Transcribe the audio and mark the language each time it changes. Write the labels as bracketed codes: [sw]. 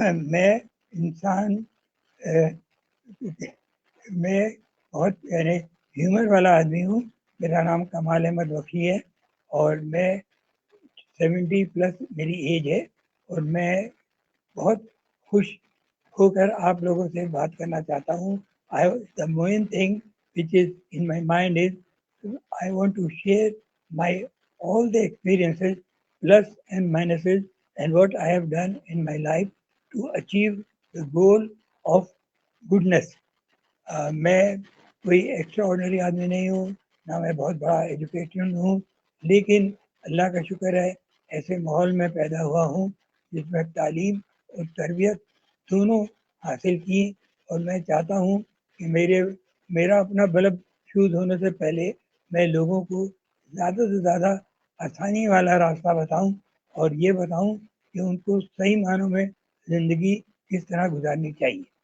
[ur] میں انسان میں بہت یعنی ہیومر والا آدمی ہوں. میرا نام کمال احمد بخشی ہے اور میں 70+ میری ایج ہے اور میں بہت خوش ہو کر آپ لوگوں سے بات کرنا چاہتا ہوں. [en] The main thing which is in my mind is I want to share my all the experiences, plus and minuses, and what I have done in my life to achieve the goal of goodness. [ur] میں کوئی extra ordinary آدمی نہیں ہوں، نہ میں بہت بڑا education ہوں، لیکن اللہ کا شکر ہے ایسے ماحول میں پیدا ہوا ہوں جس میں تعلیم اور تربیت دونوں حاصل کی. اور میں چاہتا ہوں کہ میرا اپنا بلب فیوز ہونے سے پہلے میں لوگوں کو زیادہ سے زیادہ آسانی والا راستہ بتاؤں اور یہ بتاؤں کہ ان کو صحیح معنوں میں زندگی کس طرح گزارنی چاہیے.